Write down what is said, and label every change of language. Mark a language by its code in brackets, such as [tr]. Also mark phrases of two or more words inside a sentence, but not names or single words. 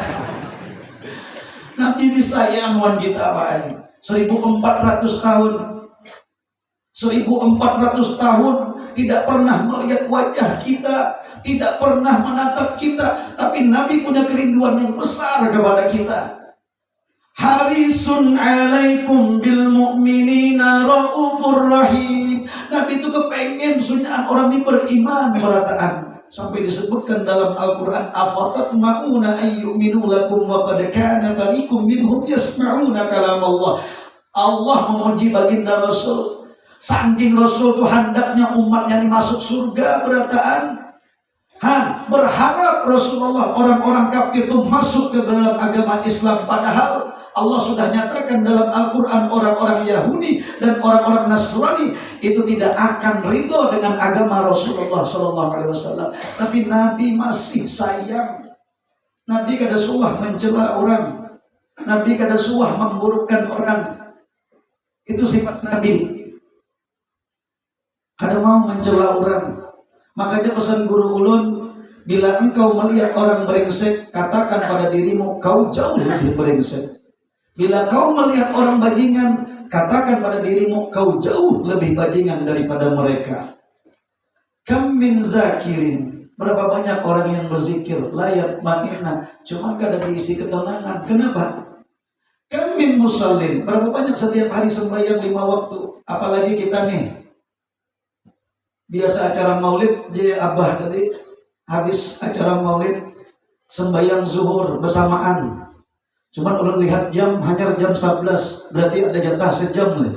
[bjn] Nanti disayang wan kita apa? [id] 1400 tahun, 1400 tahun tidak pernah melihat wajah kita, tidak pernah menatap kita, tapi Nabi punya kerinduan yang besar kepada kita. [ar] حريص عليكم بالمؤمنين رؤوف رحيم. [bjn] Nabi itu kepengen sunnah orang ini beriman berataan. [id] Sampai disebutkan dalam Al-Quran, [ar] أفتطمعون أن يؤمنوا لكم وقد كان فريق منهم يسمعون كلام الله. [id] Allah memuji baginda Rasul. Saking Rasul itu hendaknya umatnya ini masuk surga berataan. Berharap Rasulullah orang-orang kafir itu masuk ke dalam agama Islam, padahal Allah sudah nyatakan dalam Al-Quran orang-orang Yahudi dan orang-orang Nasrani itu tidak akan ridho dengan agama Rasulullah SAW. Tapi Nabi masih sayang. [bjn] Nabi kada suah mencela orang. Nabi kada suah memburukkan orang. Itu sifat Nabi. Kada mau mencela orang. Makanya pesan guru ulun, [id] bila engkau melihat orang brengsek, katakan pada dirimu, kau jauh lebih brengsek. Bila kau melihat orang bajingan, katakan pada dirimu, kau jauh lebih bajingan daripada mereka. [ar] كم من ذاكرين, [id] berapa banyak orang yang berzikir, layat ma'inna, cuma gak ada diisi ketenangan. Kenapa? [ar] كم من مصلين, [id] berapa banyak setiap hari sembahyang 5 waktu. Apalagi kita nih, biasa acara maulid, dia abah tadi, habis acara maulid, sembahyang zuhur bersamaan. Cuman ulun lihat jam, hanya jam 11, berarti ada jatah sejam nih.